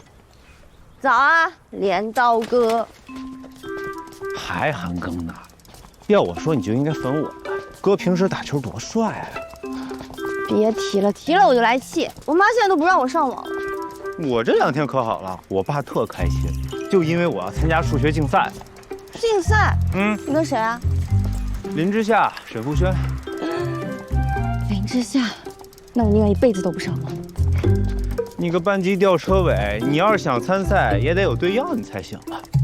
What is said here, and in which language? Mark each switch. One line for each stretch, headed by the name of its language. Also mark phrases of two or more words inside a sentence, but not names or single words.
Chinese: 早啊，镰刀哥。还韩庚呢？要我说，你就应该粉我的。哥平时打球多帥啊！别提了，提了我就来气。我媽现在都不让我上网了。我这2天可好了，我爸特開心，就因為我要參加數學競賽。競賽？你跟誰啊？林之夏、沈富軒。林之夏，那我寧願一輩子都不上網。你個班級吊車尾，你要是想參賽，也得有對要你才行啊。